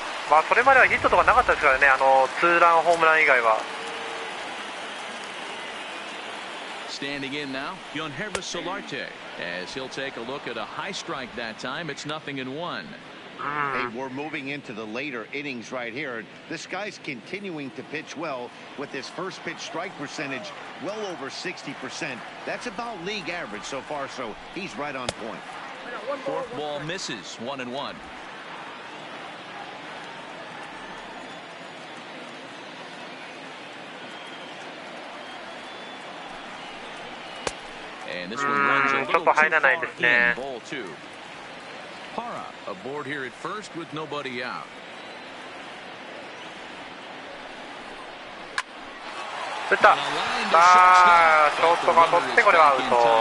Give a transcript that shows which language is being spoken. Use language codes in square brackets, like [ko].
[ja] まあそれまではヒットとかなかったですからね、ツーランホームラン以外は。 [en] Standing in now, Yonhervis Solarte, as he'll take a look at a high strike that time. It's 0-1. Hey, we're moving into the later innings right here. This guy's continuing to pitch well with his first pitch strike percentage well over 60%. That's about league average so far, so he's right on point. Fourth ball misses, 1-1. And this one runs a little too far in, ball two. Parra aboard here at first with nobody out. [ja] 打った。さあ、ショートが取ってこれはアウト。